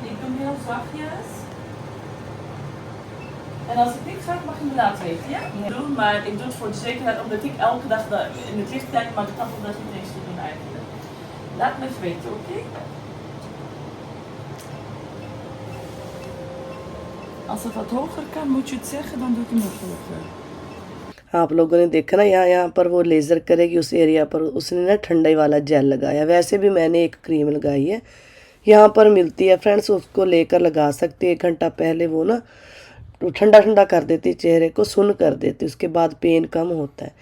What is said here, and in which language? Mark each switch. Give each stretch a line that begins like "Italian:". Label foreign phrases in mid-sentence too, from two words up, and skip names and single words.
Dutch: Ik doe hem heel zachtjes. En als het niks gaat, mag je me laten weten, ja? Doen, maar ik doe het voor de zekerheid, omdat ik elke dag in het licht kijk, maar ik kan dat niet eens te doen eigenlijk. Laat me even weten, oké? Als het wat hoger kan, moet je het zeggen, dan doe ik hem nog hoger.
Hindi: आप लोगों ने देखा ना, यहाँ पर वो लेज़र करेगी उस एरिया पर, उसने ना ठंडाई वाला जेल लगाया। वैसे भी मैंने एक क्रीम लगाई है, यहाँ पर मिलती है फ्रेंड्स, उसको लेकर लगा सकते हैं। 1 घंटा पहले वो ना ठंडा ठंडा कर देती, चेहरे को सुन्न कर देती, उसके बाद पेन कम होता है।